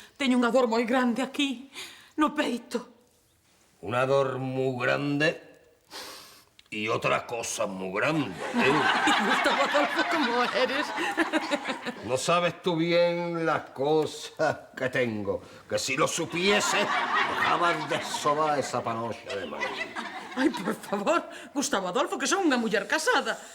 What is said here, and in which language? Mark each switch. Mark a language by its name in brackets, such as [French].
[Galician] Teño unha dor moi grande aquí, no peito. [Spanish] Una dor muy grande y otra cosa muy grande. Gustavo Adolfo, ¿cómo eres? No sabes tú bien las cosas que tengo, que si lo supiese, dejabas de sobar esa panocha de Madrid. [Galician] Ai, por favor, Gustavo Adolfo, que son unha muller casada.